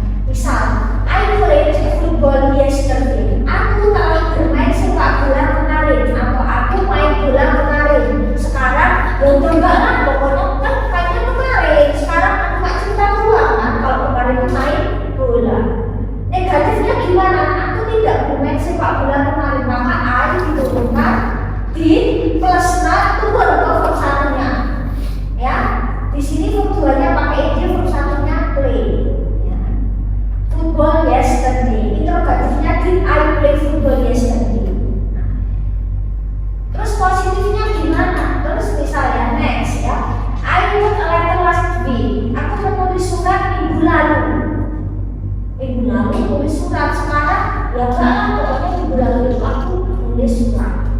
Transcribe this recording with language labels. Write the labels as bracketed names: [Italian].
[Indonesian] Misal, [English] I played football yesterday. [Indonesian] Aku telah bermain sepak bola kemarin, atau aku main bola kemarin. Sekarang belum enggak lah, pokoknya kan mainnya kemarin. Sekarang aku nggak cerita ulang kan kalau kemarin main bola. Negatifnya gimana? Aku tidak bermain sepak bola kemarin, maka I diturunkan di plus not turun ke verb 1-nya. Ya, di sini verb 2-nya pakai id, verb 1-nya play. [English] Football yesterday. [Indonesian] Interrogatifnya [English] did I play football yesterday? [Indonesian] Terus positifnya gimana? Terus misalnya next ya, [English] I wrote a letter last week. [Indonesian] Aku menulis surat minggu lalu. Minggu lalu tulis surat, sekarang ya enggak, pokoknya minggu lalu itu aku nulis surat.